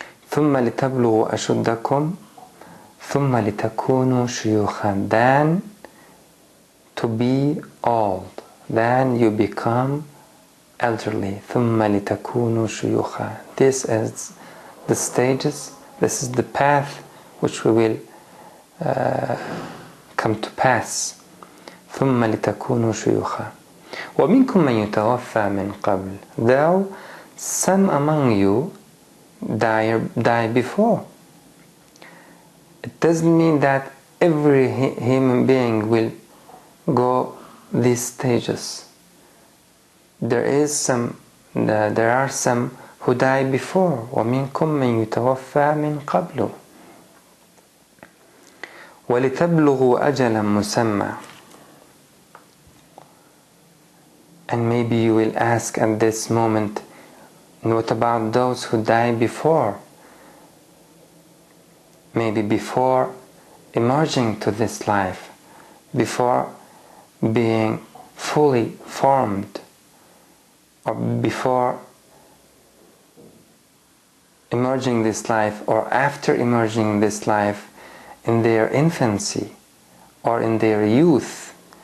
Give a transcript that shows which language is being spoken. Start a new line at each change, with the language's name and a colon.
Arabic: ثم لتبلغوا أشدكم ثم لتكونوا شيوخا.
English: Then to be old, then you become elderly.
Arabic: ثم لتكونوا شيوخا.
English: This is the stages, this is the path which we will come to pass.
Arabic: ثم لتكونوا شيوخا ومنكم من يتوفى من قبل.
English: Though some among you die before. It doesn't mean that every human being will go these stages. There are some who die before.
Arabic: ومنكم من يتوفى من قبل ولتبلغوا أجلا مسمى.
English: And maybe you will ask at this moment, what about those who die before? Maybe before emerging to this life, before being fully formed, or before emerging this life, or after emerging this life, in their infancy or in their youth.